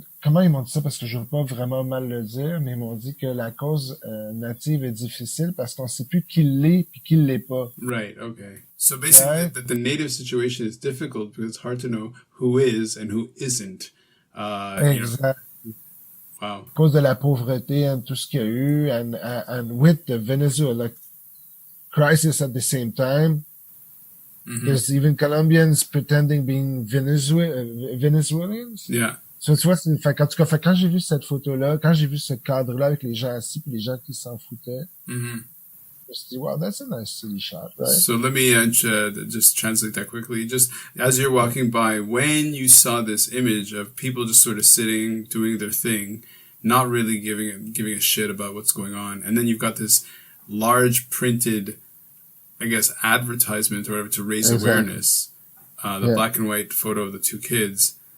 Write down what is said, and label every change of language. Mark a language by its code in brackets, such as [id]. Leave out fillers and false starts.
[fr] Comment ils m'ont dit ça, parce que je veux pas vraiment mal le dire, mais ils m'ont dit que la cause native est difficile parce qu'on sait plus qui l'est puis qui l'est pas. [en] Right, okay. So basically, the native situation is difficult because it's hard to know who is and who isn't. Exactly. Wow. [fr] À cause de la pauvreté [en] and [fr] tout ce qu'il y a eu, [en] and with the Venezuela crisis at the same time, there's even Colombians pretending being Venezuelans. Yeah. [fr] So, tu vois, en tout cas, quand j'ai vu cette photo-là, quand j'ai vu ce cadre-là avec les gens assis puis les gens qui s'en foutaient, je me suis dit, wow, [en] that's a nice city shot, right? So let me just translate that quickly. Just as you're walking by, when you saw this image of people just sort of sitting, doing their thing, not really giving a shit about what's going on, and then you've got this large printed, I guess, advertisement or whatever to raise awareness, the black and white photo of the two kids.